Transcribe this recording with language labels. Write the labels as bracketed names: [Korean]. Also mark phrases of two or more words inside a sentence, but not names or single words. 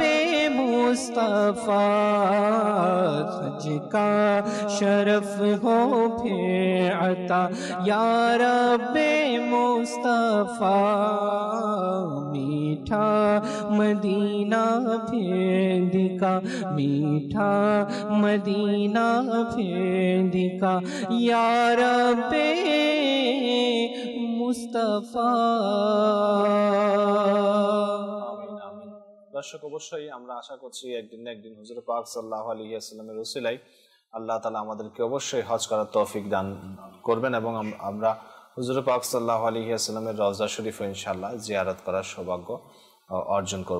[Urdu] مصطفیٰ حج کا شرف ہو پھر عطا یا رب مصطفیٰ میٹھا مدینہ پھر دکھا میٹھا مدینہ پھر دکھا یا رب مصطفیٰ [Bangla] দর্শক অবশ্যই আমরা আশা করছি একদিন না একদিন হুজুর পাক [Arabic] صلى الله عليه وسلم [Bangla] ওসিলায় আল্লাহ তাআলা আমাদেরকে অবশ্যই হজ করার তৌফিক দান করবেন এবং আমরা হুজুর পাক [Arabic] صلى الله عليه وسلم [Bangla] রওজা শরীফ ইনশাআল্লাহ জিয়ারত করার সৌভাগ্য অর্জন করব।